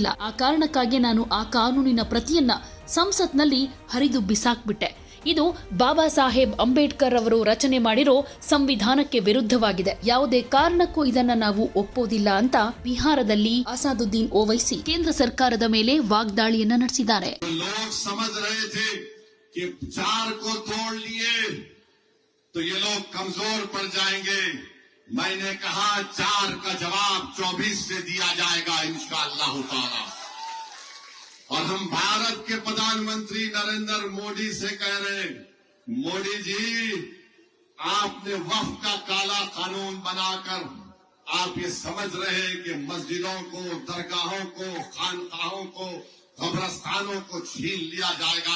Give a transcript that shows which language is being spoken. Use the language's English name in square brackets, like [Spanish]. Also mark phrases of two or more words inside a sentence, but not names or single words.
[Kannada] ಆ ಕಾರಣಕ್ಕಾಗಿ ನಾನು ಆ ಕಾನೂನಿನ ಪ್ರತಿಯನ್ನ ಸಂಸತ್ನಲ್ಲಿ ಹರಿದು ಬಿಸಾಕ್ಬಿಟ್ಟೆ. ಇದು ಬಾಬಾ ಸಾಹೇಬ್ ಅಂಬೇಡ್ಕರ್ ಅವರು ರಚನೆ ಮಾಡಿರೋ ಸಂವಿಧಾನಕ್ಕೆ ವಿರುದ್ಧವಾಗಿದೆ. ಯಾವುದೇ ಕಾರಣಕ್ಕೂ ಇದನ್ನ ನಾವು ಒಪ್ಪೋದಿಲ್ಲ ಅಂತ ಬಿಹಾರದಲ್ಲಿ ಅಸಾದುದ್ದೀನ್ ಓವೈಸಿ ಕೇಂದ್ರ ಸರ್ಕಾರದ ಮೇಲೆ ವಾಗ್ದಾಳಿಯನ್ನ ನಡೆಸಿದ್ದಾರೆ. [Hindi] तो ये लोग कमजोर पड़ जाएंगे। मैंने कहा 4 का जवाब 24 से दिया जाएगा [Arabic] إن شاء الله تعالى. [Hindi] और हम भारत के प्रधानमंत्री नरेंद्र मोदी से कह रहे हैं, मोदी जी, आपने वक्फ का काला कानून बनाकर आप ये समझ रहे हैं कि मस्जिदों को, दरगाहों को, खानकाहों को, कब्रस्तानों को छीन लिया जाएगा।